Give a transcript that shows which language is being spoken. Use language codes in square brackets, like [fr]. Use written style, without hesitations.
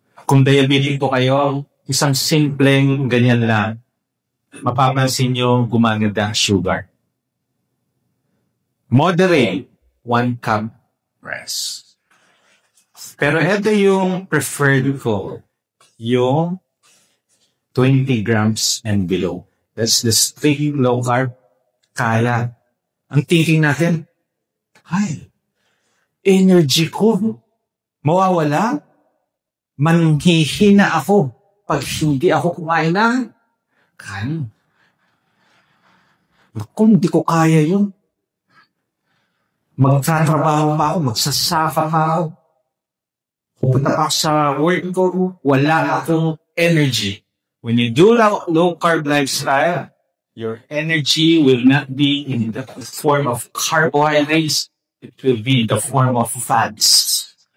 [tl] Kung diabetic po kayo, isang simpleng ganyan lang, mapapansin nyo gumaganda ang sugar. [en] Moderate, 1 cup rice. [tl] Pero ito yung preferred ko, yung 20 grams and below. [en] That's the strict low carb. [tl] Kaya, ang thinking natin, ay, energy ko, mawawala, manghihina ako pag hindi ako kumain ng kanin. Naku, hindi ko kaya yun. Magtatrabaho pa ako, magsasaka pa ako. Pupunta pa ako sa work ko, wala akong energy. [en] When you do low carb lifestyle, your energy will not be in the form of carbohydrates, it will be in the form of fats.